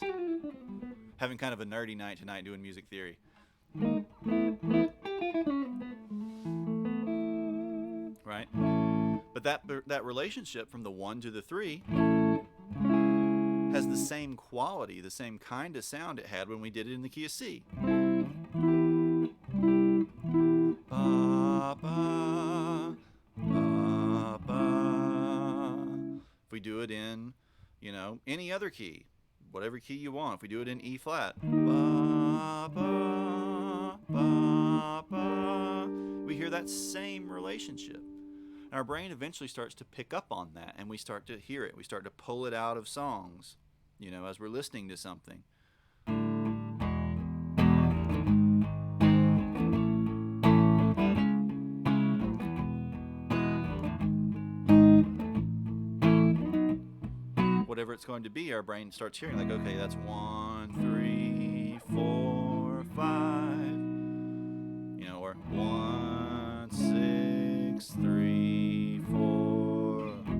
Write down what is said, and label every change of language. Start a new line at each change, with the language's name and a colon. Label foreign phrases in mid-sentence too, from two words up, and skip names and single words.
English: Having kind of a nerdy night tonight doing music theory. Right? But that relationship from the 1 to the 3 has the same quality, the same kind of sound it had when we did it in the key of C. Ba, ba, ba, ba. If we do it in, you know, any other key, whatever key you want, if we do it in E flat, ba, ba, ba, ba, we hear that same relationship. And our brain eventually starts to pick up on that, and we start to hear it. We start to pull it out of songs, you know, as we're listening to something. Whatever it's going to be, our brain starts hearing, like, okay, that's 1, 3, 4, 5, you know, or 1, 6, 3, 4.